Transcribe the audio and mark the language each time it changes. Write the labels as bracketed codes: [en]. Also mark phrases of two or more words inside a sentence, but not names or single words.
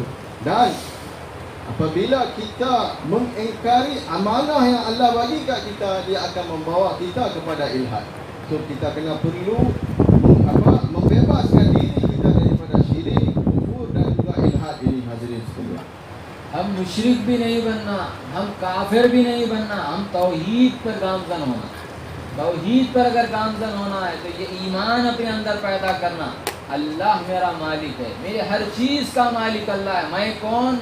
[ms] Dan apabila kita mengingkari amanah yang Allah bagi kat kita, dia akan membawa kita kepada ilhad. So kita kena perlu membebaskan diri hadirin sekalian. [hi] हम मुशरिक भी नहीं बनना, हम काफिर भी नहीं बनना, हम तौहीद पर गामजन होना। तौहीद पर अगर गामजन होना है तो ये ईमान अपने अंदर पैदा करना, अल्लाह मेरा मालिक है, मेरे हर चीज़ का मालिक अल्लाह है। मैं कौन?